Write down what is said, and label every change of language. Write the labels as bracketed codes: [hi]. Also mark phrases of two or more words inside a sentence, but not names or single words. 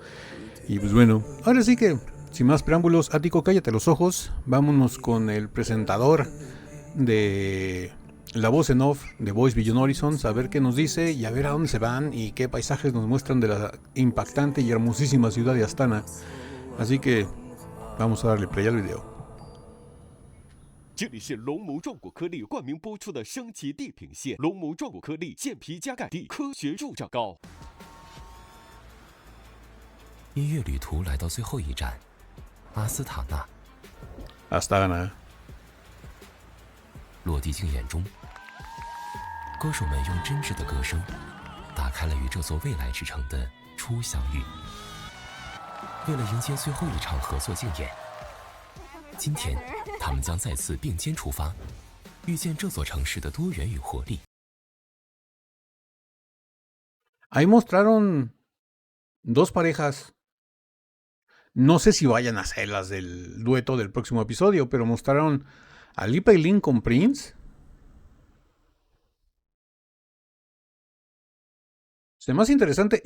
[es] Y pues bueno, ahora sí que, sin más preámbulos, Ático, cállate los ojos. Vámonos con el presentador de la voz en off de Boys Beyond Horizons, a ver qué nos dice y a ver a dónde se van y qué paisajes nos muestran de la impactante y hermosísima ciudad de Astana. Así que vamos a darle play al video. [zh] 这里是龙眸壮骨颗粒冠名播出的升级地平线，龙眸壮骨颗粒健脾加钙地，科学入账膏。音乐旅途来到最后一站，阿斯塔纳。 Astana。落地镜眼中，歌手们用真挚的歌声，打开了与这座未来之城的初相遇。为了迎接最后一场合作竞演，今天他们将再次并肩出发，遇见这座城市的多元与活力。 [es] Ahí mostraron dos parejas. No sé si vayan a ser las del dueto del próximo episodio, pero mostraron a Li Pei Lin con Prince. Es más interesante.